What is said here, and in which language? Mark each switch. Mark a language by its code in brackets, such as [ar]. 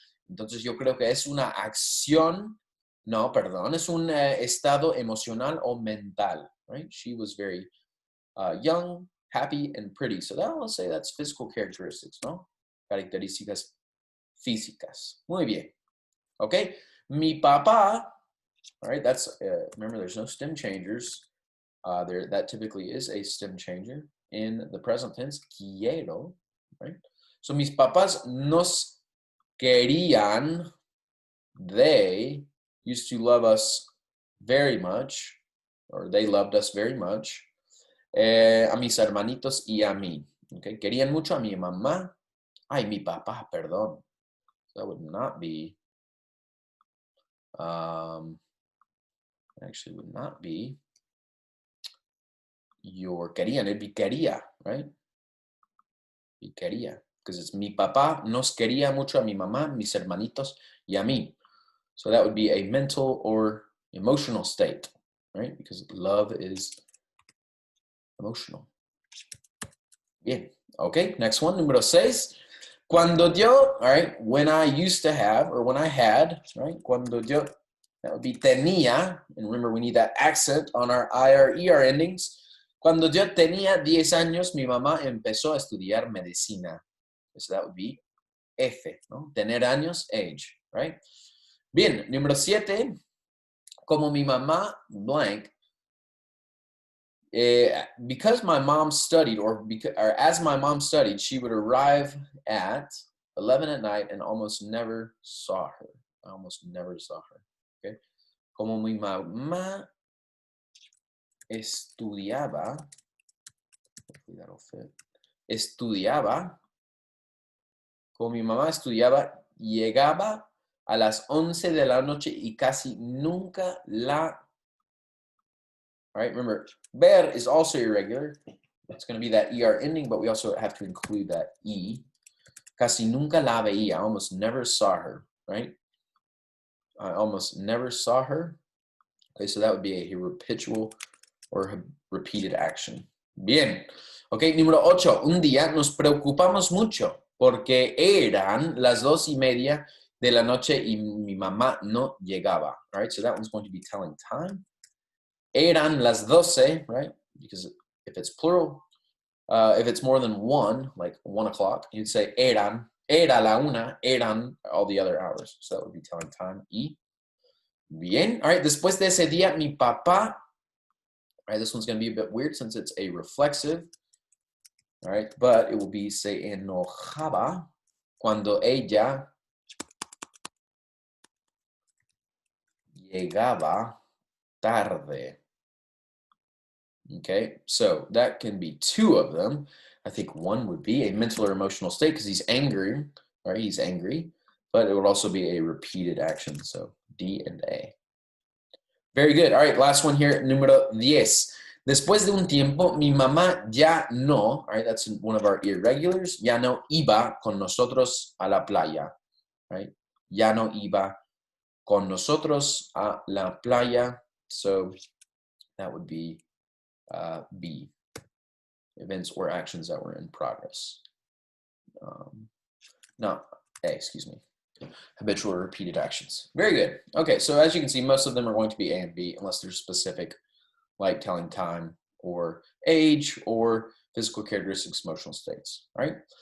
[es] Entonces yo creo que es una acción. No, perdón, es un estado emocional o mental, right? [en] She was very young, happy, and pretty. So that, let's say that's physical characteristics, ¿no? [es] Características físicas. Muy bien. [en] Okay. Mi papá, all right, that's, remember there's no stem changers. That typically is a stem changer in the present tense, quiero, right? So [es] mis papás nos querían, [en] they used to love us very much, or they loved us very much. [es] A mis hermanitos y a mí. Okay? Querían mucho a mi mamá. Ay, mi papá, perdón. [en] That would not be, actually would not be your querían, it'd be quería, right? [es] Y quería, [en] because it's [es] mi papá nos quería mucho a mi mamá, mis hermanitos y a mí. [en] So that would be a mental or emotional state, right? Because love is emotional. Bien. Okay, next one, número 6. [es] Cuando yo, [en] all right, when I used to have, or when I had, right? [es] Cuando yo, [en] that would be tenía, and remember we need that accent on our IR, ER endings. [es] Cuando yo tenía 10 años, mi mamá empezó a estudiar medicina. [en] So that would be F, ¿no? [es] Tener años, [en] age, right? [es] Bien, número 7. Como mi mamá, [en] blank, because my mom studied, or as my mom studied, she would arrive at 11 at night and almost never saw her. I almost never saw her. Okay. [es] Como mi mamá estudiaba, [en] hopefully that'll fit. [es] Estudiaba, como mi mamá estudiaba, llegaba a las 11 de la noche y casi nunca la. [en] All right, remember, ver is also irregular. It's going to be that ER ending, but we also have to include that E. [es] Casi nunca la veía. [en] I almost never saw her, right? I almost never saw her. Okay, so that would be a habitual or repeated action. [es] Bien. Okay, número 8. Un día nos preocupamos mucho porque eran las 2:30 de la noche y mi mamá no llegaba. [en] All right, so that one's going to be telling time. [es] Eran las 12, [en] right? Because if it's plural, if it's more than one, like 1 o'clock, you'd say eran, [es] era la una, [en] eran all the other hours. So that would be telling time. [es] Y. Bien. All right. Después de ese día, mi papá. [en] All right. This one's going to be a bit weird since it's a reflexive. All right. But it will be [es] se enojaba cuando ella llegaba tarde. [en] Okay, so that can be 2 of them. I think one would be a mental or emotional state because he's angry, right? He's angry, but it would also be a repeated action. So D and A. Very good. All right, last one here, [es] número 10. Después de un tiempo, mi mamá ya no, [en] all right, that's one of our irregulars, [es] ya no iba con nosotros a la playa, right? Ya no iba con nosotros a la playa. [en] So that would be B, events or actions that were in progress. No, A, excuse me. Habitual or repeated actions. Very good. Okay, so as you can see, most of them are going to be A and B unless they're specific, like telling time or age or physical characteristics, emotional states, right?